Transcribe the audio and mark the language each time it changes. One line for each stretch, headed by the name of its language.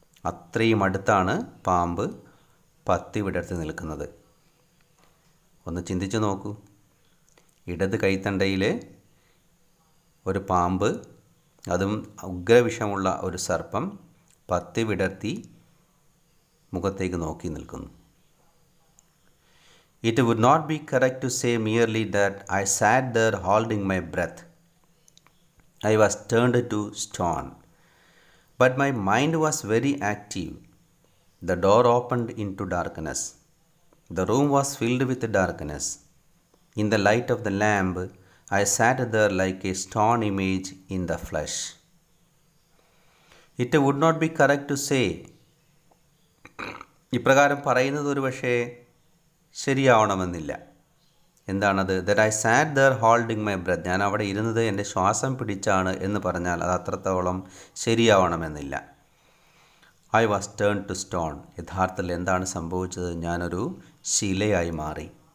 Malayalam: അത്രയും അടുത്താണ് പാമ്പ് പത്തി വിടർത്തി നിൽക്കുന്നത്. ഒന്ന് ചിന്തിച്ചു നോക്കൂ. ഇടത് കൈത്തണ്ടയിൽ ഒരു പാമ്പ്, അതും ഉഗ്രവിഷമുള്ള ഒരു സർപ്പം പത്തി വിടർത്തി മുഖത്തേക്ക് നോക്കി നിൽക്കുന്നു.
English: It would not be correct to say merely that I sat there holding my breath. I was turned to stone. But my mind was very active. The door opened into darkness. The room was filled with darkness. In the light of the lamp, I sat there like a stone image in the flesh. It would not be correct to say.
Malayalam: ഇപ്രകാരം പറയുന്നത് ഒരു പക്ഷേ ശരിയാവണമെന്നില്ല. എന്താണത്?
English: That I sat there holding my breath.
Malayalam: ഞാൻ അവിടെ ഇരുന്നത് എൻ്റെ ശ്വാസം പിടിച്ചാണ് എന്ന് പറഞ്ഞാൽ അത് അത്രത്തോളം ശരിയാവണമെന്നില്ല.
English: I was turn to stone.
Malayalam: യഥാർത്ഥത്തിൽ എന്താണ് സംഭവിച്ചത്? ഞാനൊരു ശിലയായി മാറി.